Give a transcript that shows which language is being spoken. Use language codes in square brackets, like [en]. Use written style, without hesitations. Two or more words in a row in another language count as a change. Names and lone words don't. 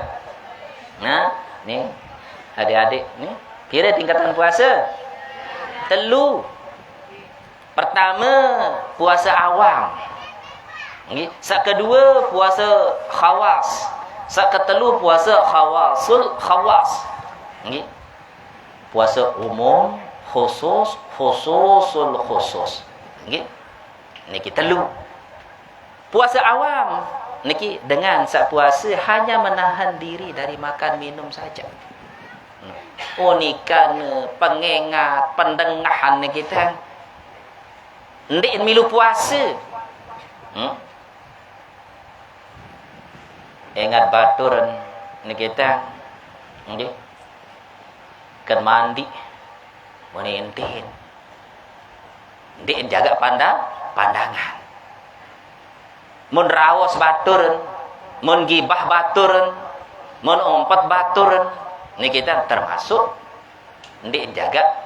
[sas] Nah, nih adik-adik nih, pireu tingkatan puasa? Telu. Pertama puasa awam. Nggih. Sak kedua puasa khawas. Sak ketelu puasa [ar] khawasul khawas. [sas] Nggih. Puasa umum, [ar] khususul khusus. [sas] Nggih. Niki telu. [id] Puasa awam niki dengan sak puasa hanya menahan diri dari makan minum saja. [sas] Unikan pengingat pendengahan kita ndik milu puasa. Ingat baturan ni kita nggih kan mandi menintin ndik jaga pandangan mun raos baturan mun gibah baturan mun ompat baturan ni kita termasuk ndik jaga